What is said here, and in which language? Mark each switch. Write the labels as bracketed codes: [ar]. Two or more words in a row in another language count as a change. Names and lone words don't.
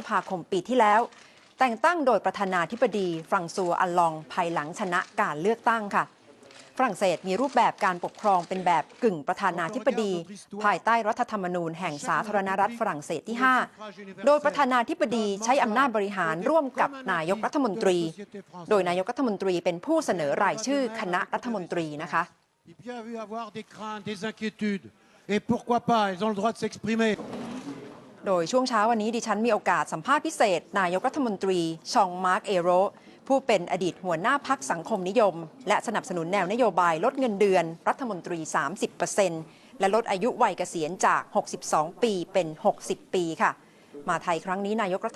[th] ภาคมปีที่แล้วแต่งตั้งโดยประธานาธิบดีฟรังซัวอัลลองภายหลังชนะการเลือกตั้งค่ะฝรั่งเศสมีรูปแบบการปกครองเป็นแบบกึ่งประธานาธิบดีภายใต้รัฐธรรมนูญแห่งสาธารณรัฐฝรั่งเศสที่ 5 โดยประธานาธิบดีใช้อำนาจบริหารร่วมกับนายกรัฐมนตรีโดยนายกรัฐมนตรีเป็นผู้เสนอรายชื่อคณะรัฐมนตรีนะคะ [fr] Et pourquoi pas, ils ont le droit de s'exprimer. [th] โดยช่วงเช้าวันนี้ดิฉันมีโอกาสสัมภาษณ์พิเศษนายกรัฐมนตรีชองมาร์กเอโรผู้เป็นอดีตหัวหน้าพรรคสังคมนิยมและสนับสนุนแนวนโยบายลดเงินเดือนรัฐมนตรี 30% และลดอายุวัยเกษียณจาก 62 ปีเป็น 60 ปีค่ะมาไทยครั้งนี้นายกรั